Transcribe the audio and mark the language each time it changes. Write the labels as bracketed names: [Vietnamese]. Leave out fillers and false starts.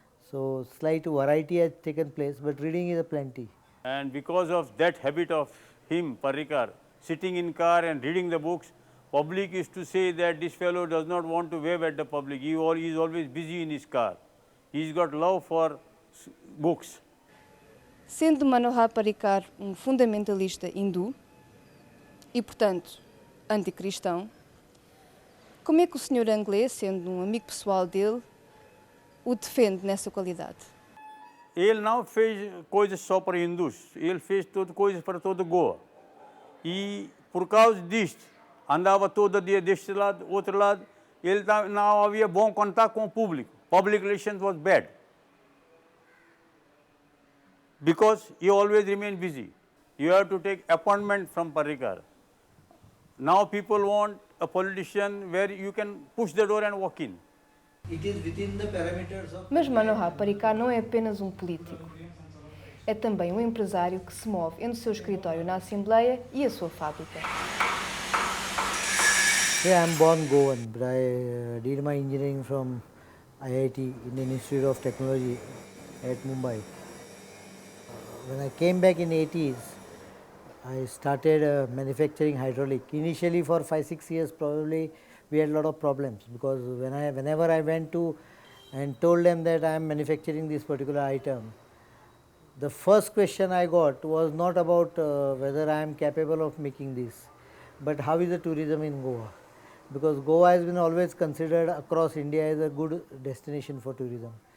[English] So, slight variety has taken place, but reading is a plenty. And because of that habit of him, Parrikar, sitting in car and reading the books, public used to say that this fellow does not want to wave at the public. He is always busy in his car. He's got love for books. [Portuguese] Sendo Manohar Parrikar fundamentalista hindu e, portanto, anticristão, como é que o Sr. Anglais, sendo amigo pessoal dele, o defende nessa qualidade? Ele não fez coisas só para hindus, ele fez coisas para todo Goa. E por causa disto, andava todo dia deste lado, outro lado, ele não havia bom contato com o público. [English] Public relations was bad, because he always remained busy. You have to take appointment from Parrikar. Now people want a politician where you can push the door and walk in. It is within the parameters of. [Portuguese] Mas Manohar Parrikar não é apenas um político. É também um empresário que se move entre o seu escritório na Assembleia e a sua fábrica. [English] Yeah, I am born Goan, but I did my engineering from IIT, Indian Institute of Technology at Mumbai. When I came back in 80s, I started manufacturing hydraulic. Initially for 5-6 years probably we had a lot of problems, because whenever I went to and told them that I am manufacturing this particular item, the first question I got was not about whether I am capable of making this, but how is the tourism in Goa, because Goa has been always considered across India as a good destination for tourism.